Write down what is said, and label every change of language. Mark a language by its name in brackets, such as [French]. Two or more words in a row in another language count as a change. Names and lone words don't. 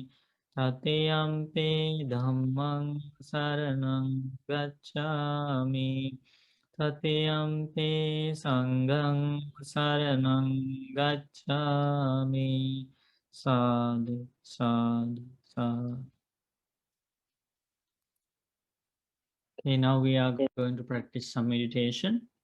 [Pali] Tatiyampi Dhammang Saranang Gacchami. Tatiyampi Sanghang Saranang Gacchami. Sadhu, sadhu, sadhu. [English] Okay, now we are going to practice some meditation.